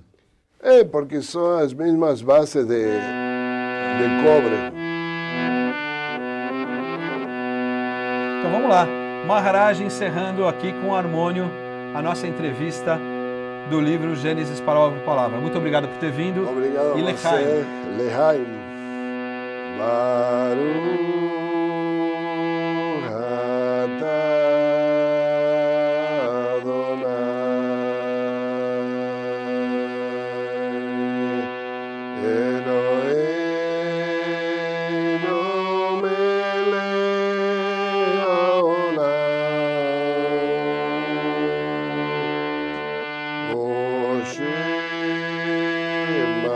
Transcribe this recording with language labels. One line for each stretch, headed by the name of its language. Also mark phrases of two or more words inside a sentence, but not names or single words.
Portuguese: Porque são as mesmas bases de cobre. Então vamos lá. Maharaj encerrando aqui com o harmônio a nossa entrevista do livro Gênesis Palavra por Palavra. Muito obrigado por ter vindo. Obrigado e a você. Lechaim.
Hebrew: ברוך אתה אדני אלהינו מלך העולם Oshem